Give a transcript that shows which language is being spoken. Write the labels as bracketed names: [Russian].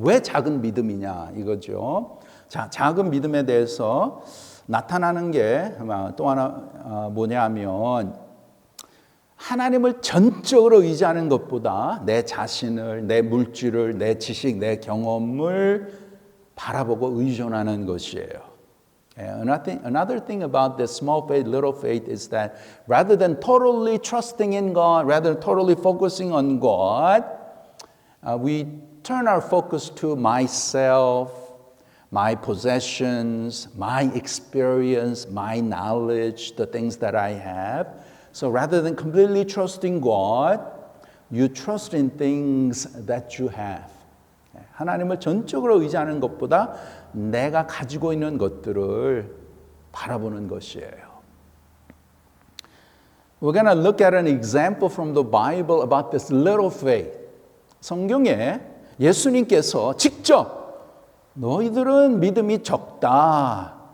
[Korean] 왜 작은 믿음이냐 이거죠. 자, 작은 믿음에 대해서 나타나는 게 또 하나 뭐냐면 하나님을 전적으로 의지하는 것보다 내 자신을, 내 물질을, 내 지식, 내 경험을 바라보고 의존하는 것이에요. [English] Another thing about this small faith, little faith is that rather than totally trusting in God, rather than totally focusing on God, we turn our focus to myself, my possessions, my experience, my knowledge, the things that I have. So rather than completely trusting God, you trust in things that you have. [Korean] 하나님을 전적으로 의지하는 것보다 내가 가지고 있는 것들을 바라보는 것이에요. [English] We're going to look at an example from the Bible about this little faith. [Korean] 성경에 예수님께서 직접 너희들은 믿음이 적다.